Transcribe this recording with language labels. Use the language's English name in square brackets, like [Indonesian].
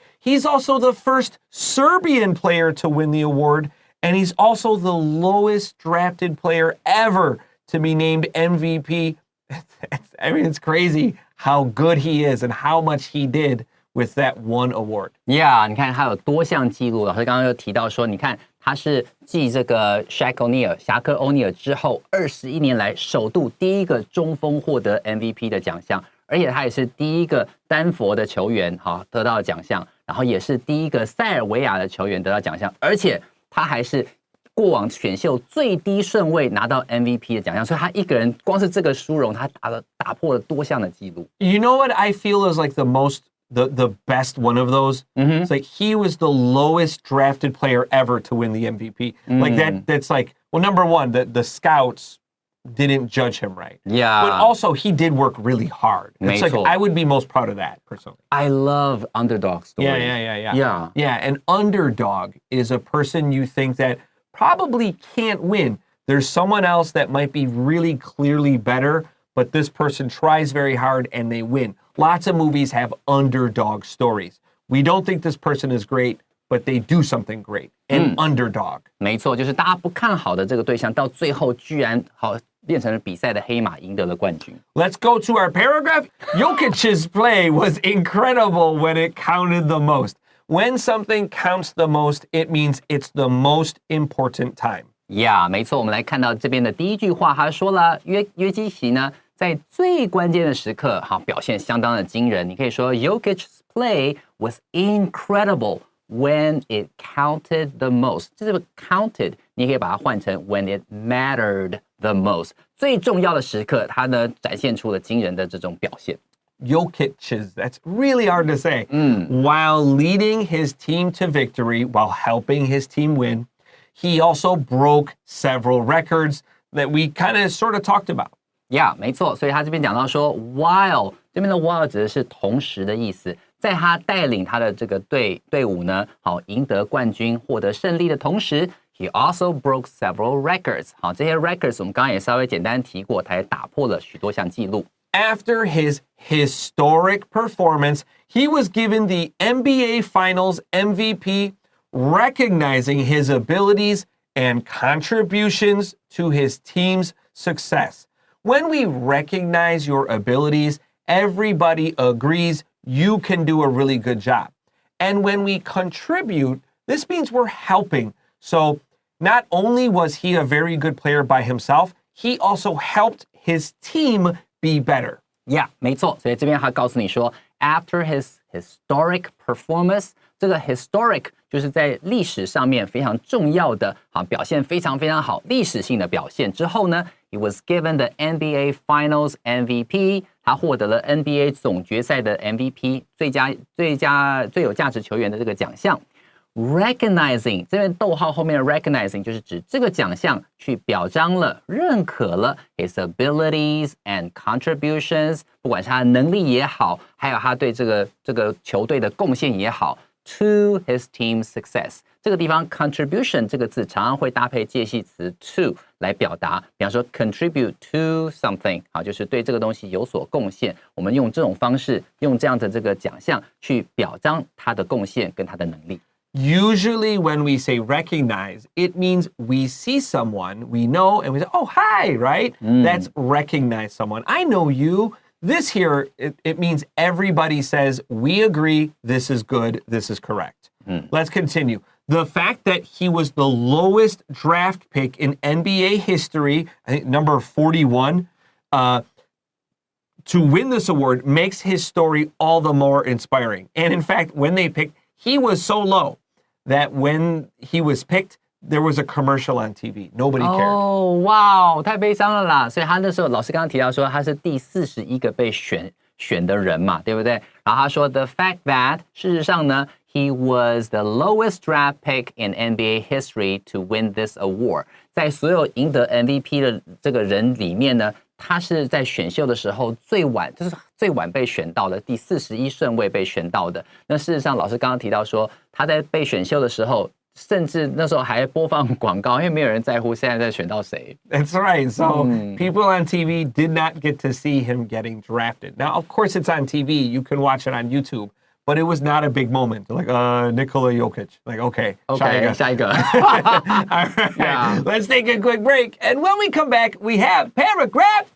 [English] He's also the first Serbian player to win the award. And he's also the lowest drafted player ever to be named MVP. I mean, it's crazy how good he is and how much he did with that one award. [Chinese] Yeah, 你看他有多项记录。老师刚刚又提到说，你看他是继这个 Shaq O'Neal 侠客欧尼尔之后，21年来首度第一个中锋获得 MVP 的奖项，而且他也是第一个丹佛的球员得到奖项，然后也是第一个塞尔维亚的球员得到奖项，而且他还是过往选秀最低顺位拿到 MVP 的奖项，所以他一个人光是这个殊荣，他打破了多项的记录。 [English] You know what I feel is like the best one of those? It's like he was the lowest drafted player ever to win the MVP. Like that's like, well, number one, the scouts didn't judge him right. Yeah. But also he did work really hard. It's like I would be most proud of that personally. I love underdog stories. Yeah. An underdog is a person you think that probably can't win. There's someone else that might be really clearly better, but this person tries very hard and they win. Lots of movies have underdog stories. We don't think this person is great, but they do something great. An underdog. [Chinese] 没错，就是大家不看好的这个对象，到最后居然变成了比赛的黑马，赢得了冠军。 [English] Let's go to our paragraph. Jokic's play was incredible when it counted the most. When something counts the most, it means it's the most important time. [Chinese] Yeah， 没错，我们来看到这边的第一句话，他说了约基奇呢，在最关键的时刻，表现相当的惊人。你可以说 [English] Jokic's play was incredible when it counted the most. [Chinese] 这个 counted 你可以把它换成 [English] when it mattered the most. [Chinese] 最重要的时刻，他呢展现出了惊人的这种表现。 [English] Jokic's, that's really hard to say. While leading his team to victory, while helping his team win, he also broke several records that we kind of sort of talked about. [Chinese] Yeah， 没错，所以他这边讲到说 while 这边的 while 指的是同时的意思，在他带领他的这个队伍呢，赢得冠军、获得胜利的同时 ， [English] he also broke several records。 [Chinese] 这些 records 我们刚刚也稍微简单提过，他也打破了许多项纪录。 [English] After his historic performance, he was given the NBA Finals MVP, recognizing his abilities and contributions to his team's success. When we recognize your abilities, everybody agrees you can do a really good job. And when we contribute, this means we're helping. So not only was he a very good player by himself, he also helped his team be better. [Chinese] Yeah， 没错，所以这边他告诉你说 ， [English] after his historic performance， [Chinese] 这个 historic 就是在历史上面非常重要的，表现非常非常好，历史性的表现之后呢 ， [English] he was given the NBA Finals MVP， [Chinese] 他获得了 NBA 总决赛的 MVP， 最有价值球员的这个奖项。 Recognizing 这边逗号后面的 recognizing 就是指这个奖项去表彰了、认可了 [English] his abilities and contributions， [Chinese] 不管是他的能力也好，还有他对这个球队的贡献也好 ， [English] to his team's success。 [Chinese] 这个地方 contribution 这个字常常会搭配介系词 to 来表达，比方说 [English] contribute to something， [Chinese] 就是对这个东西有所贡献。我们用这种方式，用这样的这个奖项去表彰他的贡献跟他的能力。 [English] Usually when we say recognize, it means we see someone we know and we say, oh, hi, right? That's recognize someone. I know you. This here, it means everybody says, we agree, this is good, this is correct. Let's continue. The fact that he was the lowest draft pick in NBA history, I think number 41, to win this award makes his story all the more inspiring. And in fact, when they picked, he was so low that when he was picked, there was a commercial on TV. Nobody cared. [Chinese] 哦，哇，太悲伤了啦！所以他那时候老师刚刚提到说他是第41个被选的人嘛，对不对？然后他说 [English] the fact that [Chinese] 事实上呢 [English] he was the lowest draft pick in NBA history to win this award。 [Chinese] 在所有赢得 MVP 的这个人里面呢，他是在选秀的时候最晚被选到的，第41顺位被选到的。那事实上，老师刚刚提到说，他在被选秀的时候，甚至那时候还播放广告，因为没有人在乎现在在选到谁。 [English] That's right. So people on TV did not get to see him getting drafted. Now, of course, it's on TV. You can watch it on YouTube. But it was not a big moment. Like, Nikola Jokić. Like, okay, [Chinese] 下一个。 [English] All right, Yeah. Let's take a quick break. And when we come back, we have paragraph